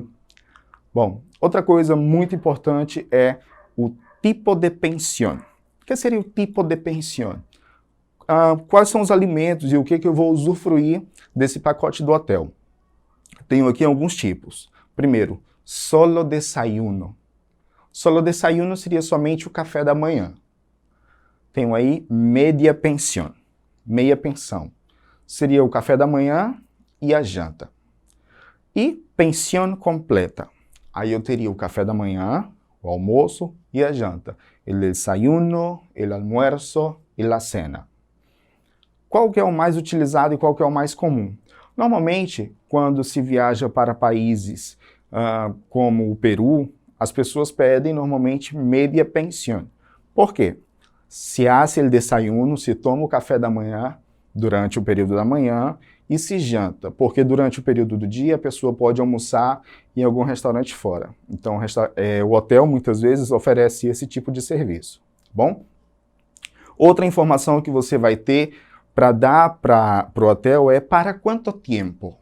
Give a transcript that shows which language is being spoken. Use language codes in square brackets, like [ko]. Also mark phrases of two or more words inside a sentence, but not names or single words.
[pt] Bom, outra coisa muito importante é o tipo de pensão. O que seria o tipo de pensão? Quais são os alimentos e o que eu vou usufruir desse pacote do hotel? Tenho aqui alguns tipos. Primeiro, [es] solo desayuno. Solo desayuno [pt] seria somente o café da manhã. Tenho aí [es] media pensión, [pt] meia pensão. Seria o café da manhã e a janta. [es] E pensión completa. [pt] Aí eu teria o café da manhã, o almoço e a janta. [es] El desayuno, el almuerzo e la cena. [pt] Qual que é o mais utilizado e qual que é o mais comum? Normalmente, quando se viaja para países como o Peru, as pessoas pedem normalmente [es] media pensión. [pt] Por quê? [es] Se hace el desayuno, [pt] se toma o café da manhã durante o período da manhã e se janta, porque durante o período do dia a pessoa pode almoçar em algum restaurante fora. Então o hotel muitas vezes oferece esse tipo de serviço, bom? Outra informação que você vai ter para dar para o hotel é para quanto tempo?